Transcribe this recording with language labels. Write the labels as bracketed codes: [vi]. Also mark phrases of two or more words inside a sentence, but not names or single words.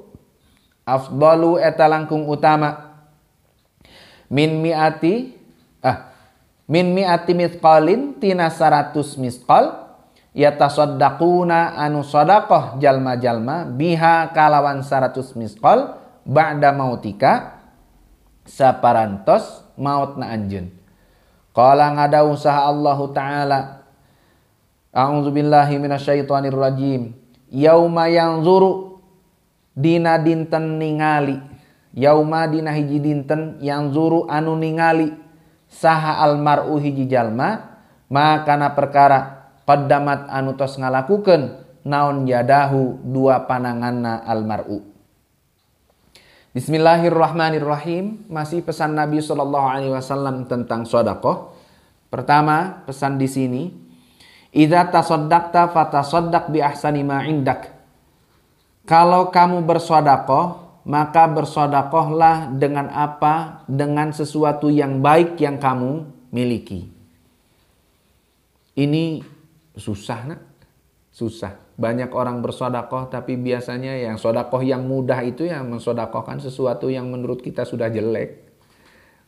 [su] Afdalu eta langkung utama [ar] من مائة مثقال [su] tina 100 misqal yatasaddaquna anu sedekah jalma-jalma biha kalawan 100 misqal [ar] بعد موتك [su] saparantos mautna anjeun. [ar] قال [su] ngadau saha [ar] الله تعالى، أعوذ بالله من الشيطان الرجيم. يوم ينظر, [su] dina dinten ningali, yauma dina hiji dinten yang zuru anu ningali saha almar'u hiji jalma makana perkara qaddamat anu tos ngalakukeun naon yadahu 2 pananganna almar'u. [ar] بسم الله الرحمن الرحيم. [id] Masih pesan Nabi SAW tentang sedekah. Pertama pesan di sini, [ar] إذا تصدقت فتصدق بأحسن ما عندك. [id] Kalau kamu bersedekah, maka bersedekahlah dengan apa? Dengan sesuatu yang baik yang kamu miliki. Ini susah nak? Susah. Banyak orang bersedekah tapi biasanya yang sedekah yang mudah itu yang mensedekahkan sesuatu yang menurut kita sudah jelek.